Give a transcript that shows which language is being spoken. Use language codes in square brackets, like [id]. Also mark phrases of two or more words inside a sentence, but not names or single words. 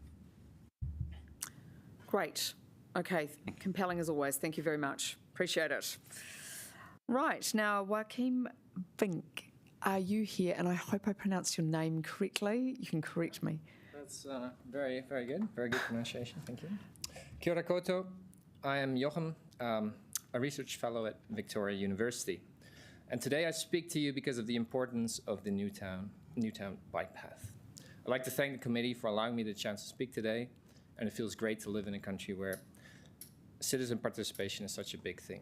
[en] Great. Okay, compelling as always. Thank you very much. Appreciate it. Right, now, Joachim Vink, are you here? And I hope I pronounced your name correctly. You can correct me. That's very, very good. Very good pronunciation. Thank you. [mi] Kia ora koutou. [en] I am Jochen, a research fellow at Victoria University. And today I speak to you because of the importance of the Newtown bike path. I'd like to thank the committee for allowing me the chance to speak today, and it feels great to live in a country where citizen participation is such a big thing.